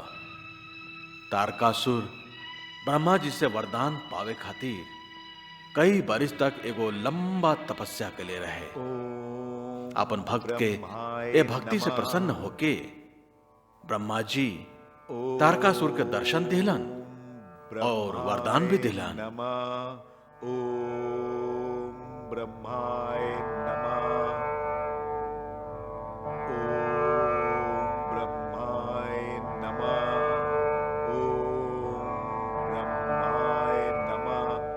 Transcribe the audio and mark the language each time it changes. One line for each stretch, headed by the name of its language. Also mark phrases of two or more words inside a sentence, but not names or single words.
Bhojpuri: तारकासुर ब्रह्मा जी से वरदान पावे खातिर कई बरिस तक एगो लंबा तपस्या के लिए रहे। अपन भक्त के ए भक्ति से प्रसन्न होके ब्रह्मा जी तारकासुर के दर्शन दिलन और वरदान भी दिलन।
Sanskrit: नमः। ओम ब्रह्माय नमः। ओम ब्रह्माय नमः। ओम ब्रह्माय नमः।